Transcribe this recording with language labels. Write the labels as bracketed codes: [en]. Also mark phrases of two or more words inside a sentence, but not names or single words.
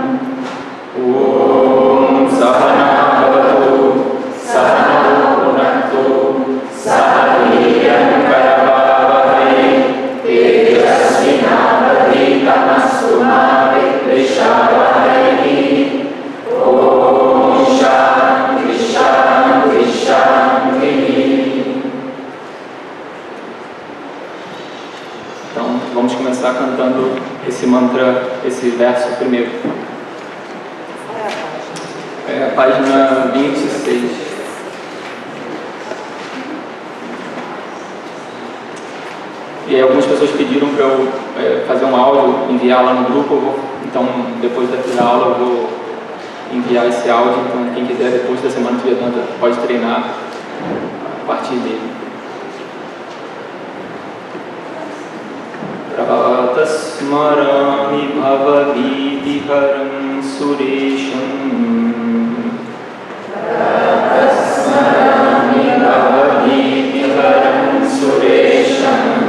[sa] ॐ सहना भवतु सहना भुनक्तु सह वीर्यं करवावहै तेजस्विनावधीतमस्तु मा विद्विषावहै. ॐ शान्ति शान्ति शान्ति. [pt] Então, vamos começar cantando esse mantra, esse verso primeiro. É a página 26. E aí algumas pessoas pediram para eu fazer um áudio, enviar lá no grupo. Então, depois da aula eu vou enviar esse áudio. Então, quem quiser depois da semana de Vedanta pode treinar a partir dele. [sa] प्रातस्स्मरामि भवविति हरं सुरेशं प्रातस्स्मरामि भवविति हरं सुरेशं